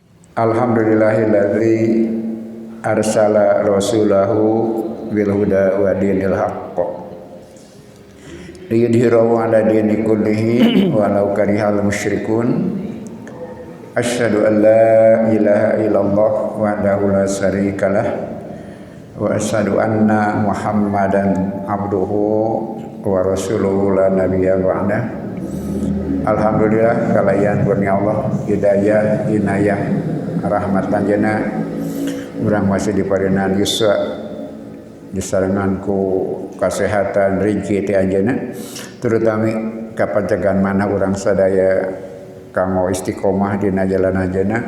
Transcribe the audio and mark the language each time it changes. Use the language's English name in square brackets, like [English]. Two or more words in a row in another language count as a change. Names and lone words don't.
[Arabic] الحمد لله الذي أرسل رسوله بالهدى ودين الحق ليظهره على الدين كله ولو كره المشركون. أشهد أن لا إله إلا الله وحده لا شريك له وأشهد أن محمدا عبده ورسوله لا نبي بعده. [Sundanese] Alhamdulillah kalayan kurnia Allah hidayah inayah rahmat panjana urang masih diparingan yuswa disarangan ku kesehatan rizki ti anjeunna terutama kapancegan mana urang sadaya kanggo istiqomah dina jalan anjeunna.